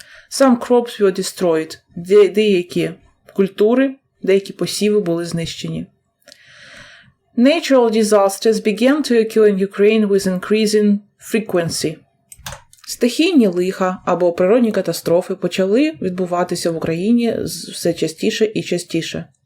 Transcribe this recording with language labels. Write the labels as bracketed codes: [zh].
[en] Some crops were destroyed. [uk] Деякі культури, деякі посіви були знищені. [en] Natural disasters began to occur in Ukraine with increasing frequency. [uk] Стихійні лиха або природні катастрофи почали відбуватися в Україні все частіше і частіше.